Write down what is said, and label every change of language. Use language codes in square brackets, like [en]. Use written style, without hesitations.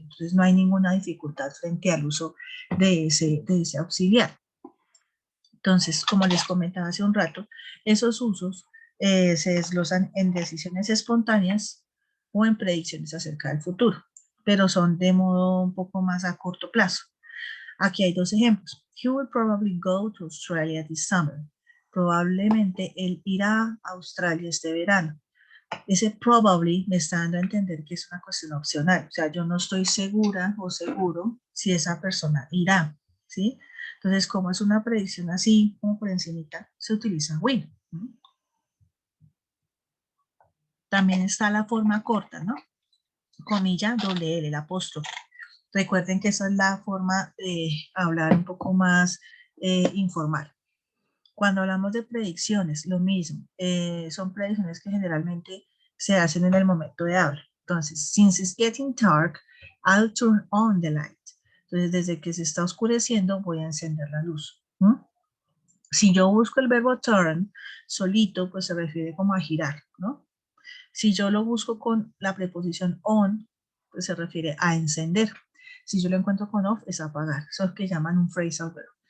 [es] Entonces, no hay ninguna dificultad frente al uso de ese auxiliar. Entonces, como les comentaba hace un rato, esos usos se desglosan en decisiones espontáneas o en predicciones acerca del futuro, pero son de modo un poco más a corto plazo. Aquí hay dos ejemplos. [en] He will probably go to Australia this summer. [es] Probablemente él irá a Australia este verano. Ese probably me está dando a entender que es una cuestión opcional. O sea, yo no estoy segura o seguro si esa persona irá, ¿sí? Entonces, como es una predicción así, como por encimita, se utiliza will. También está la forma corta, ¿no? Comilla, doble L, el apóstrofe. Recuerden que esa es la forma de hablar un poco más informal. Cuando hablamos de predicciones, lo mismo. Son predicciones que generalmente se hacen en el momento de hablar. Entonces, [en] since it's getting dark, I'll turn on the light. [es] Entonces, desde que se está oscureciendo, voy a encender la luz. Si yo busco el verbo turn solito, pues se refiere como a girar, ¿no? Si yo lo busco con la preposición on, pues se refiere a encender. Si yo lo encuentro con off, es apagar. Eso es lo que llaman un phrasal verb.